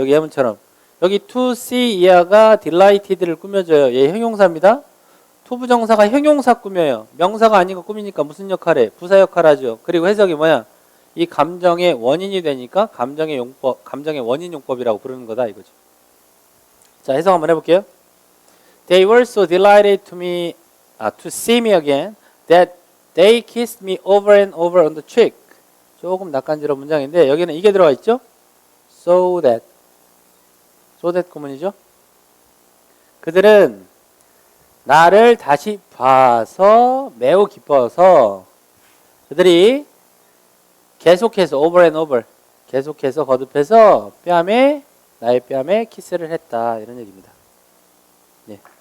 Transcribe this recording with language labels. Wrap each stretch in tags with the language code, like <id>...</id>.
<ko>여기 예문처럼 여기 to see 이하가 delighted를 꾸며줘요. 얘 형용사입니다. 투부정사가 형용사 꾸며요. 명사가 아닌 거 꾸미니까 무슨 역할 해? 부사 역할 하죠. 그리고 해석이 뭐야? 이 감정의 원인이 되니까 감정의 용법, 감정의 원인 용법이라고 부르는 거다 이거죠. 자, 해석 한번 해볼게요.</ko> <en>They were so delighted to see me again that they kissed me over and over on the cheek.</en> <ko>조금 낯간지러운 문장인데 여기는 이게 들어가 있죠? So that 구문이죠. 그들은 나를 다시 봐서 매우 기뻐서 그들이 계속해서</ko> <en>over and over</en> <ko>계속해서 거듭해서 나의 뺨에 키스를 했다 이런 얘기입니다. 네.</ko>